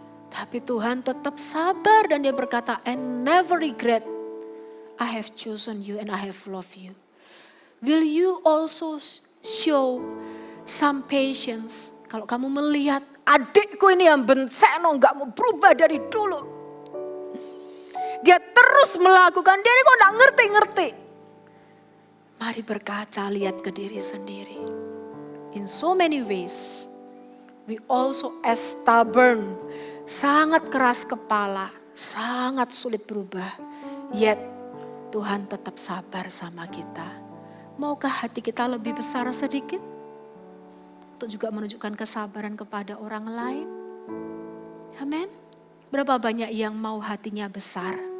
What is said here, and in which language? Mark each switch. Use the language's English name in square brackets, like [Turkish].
[Indonesian] Tapi Tuhan tetap sabar dan dia berkata, [English] and never regret, I have chosen you and I have loved you. Will you also show some patience? [Indonesian] Kalau kamu melihat adikku ini yang benceno gak mau berubah dari dulu. Dia terus melakukan, dia ini kok gak ngerti-ngerti. Mari berkaca, lihat ke diri sendiri. [English] In so many ways, we also as stubborn, [Indonesian] sangat keras kepala, sangat sulit berubah. [English] Yet [Indonesian] Tuhan tetap sabar sama kita. Maukah hati kita lebih besar sedikit? Untuk juga menunjukkan kesabaran kepada orang lain. Amin. Berapa banyak yang mau hatinya besar?